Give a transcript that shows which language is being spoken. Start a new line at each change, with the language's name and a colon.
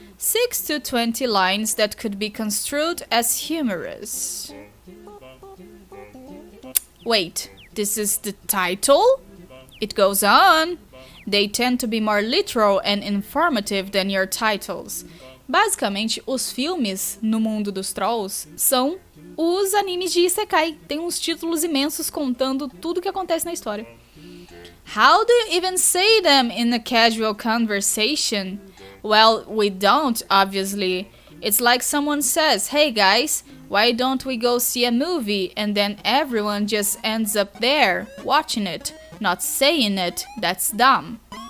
English: 6 to 20 lines that could be construed as humorous. Wait, this is the title? It goes on. They tend to be more literal and informative than your titles.
Portuguese: Basicamente, os filmes no mundo dos trolls são os animes de Isekai. Tem uns títulos imensos contando tudo o que acontece na história.
English: How do you even say them in a casual conversation? Well, we don't, obviously. It's like someone says, hey guys, why don't we go see a movie? And then everyone just ends up there, watching it, not saying it. That's dumb.